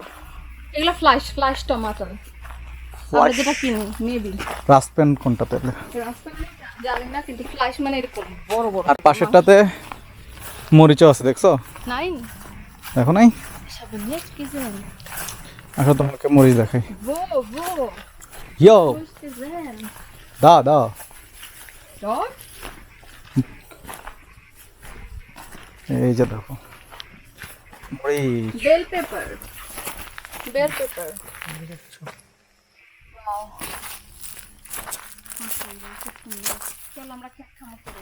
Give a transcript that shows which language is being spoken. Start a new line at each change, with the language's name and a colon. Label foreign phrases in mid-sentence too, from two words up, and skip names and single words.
Bangla: এগুলো ফ্লাশ টমেটো, আমরা যেটা কিনি মেবি। রাসপেন কোনটা তাহলে জানি না, কিন্তু ফ্লাশ মানে এরকম বড় বড়। আর পাশেরটাতে মরিচও আছে, দেখছো? নাই, দেখো নাই? সব নেক্সট কি জানি। আসলে তোমাকে মরিচ দেখাই।
German: Wo? ইয়ো, Wo ist das denn? দা Dort?
Bangla: এই যে দেখো মরিচ।
English: Bell pepper. Wow.
Bangla: চলো আমরা খেত খামার করি।